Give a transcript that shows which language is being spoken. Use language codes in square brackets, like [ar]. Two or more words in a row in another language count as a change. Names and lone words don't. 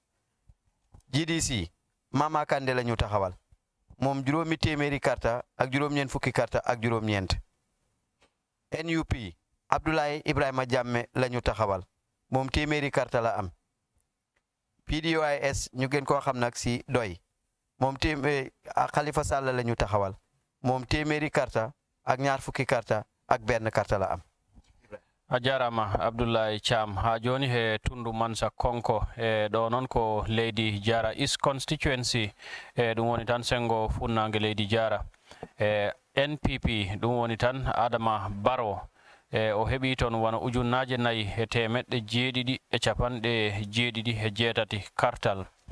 [wo] GDC Mama Kande la ñu taxawal moom juróomi téeméeri karta ak juróom-ñeent fukki karta ak juróom-ñeent NUP Abdoulaye Ibrahima Jamme la ñu taxawal moom téeméeri karta la am PDOIS ñu gën koo xam nag si doy moom Khalifa Sall la ñu taxawal moom téeméeri karta ak ñaar fukki karta ak benn karta la am [ff] a jarama Abdoulaye Cham ha joni he tundu mansa konko ɗo noon ko leydi Jara East Constituency ɗum woni tan sengo funnange leydi Jara NPP ɗum woni tan Adama Barrow o heɓi toon wona ujunnaje 4 e temeɗɗe 7 e capanɗe 7 e 8 kartal